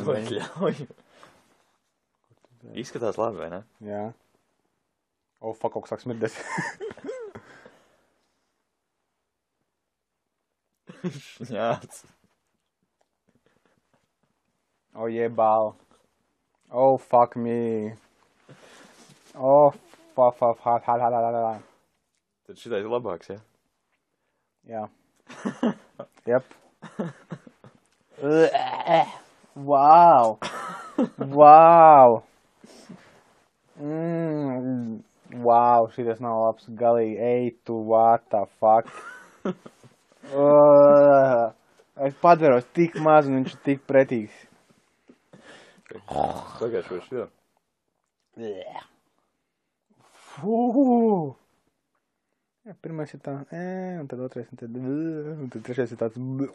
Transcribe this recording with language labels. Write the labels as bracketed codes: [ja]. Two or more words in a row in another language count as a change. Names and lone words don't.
[lv] To ļauj. Izskatās labi, vai ne? Jā. [en] Oh, fuck, [lv] kaut kas sāk smirdēs. Šņāts. Oh, jebal. [en] Oh, fuck me. Oh, fuck. [lv] Tad šitais ir labāks, ja? Jā. Jep. Wow! Wow! Wow, šitas nav labs galīgi. Ej, tu, [en] what the fuck? [lv] Es padveros tik maz un viņš ir tik pretīgs. Pagājušo šo. Fū! Ja, pirmais ir tā, un tad otrais, un tad trešais ir tāds.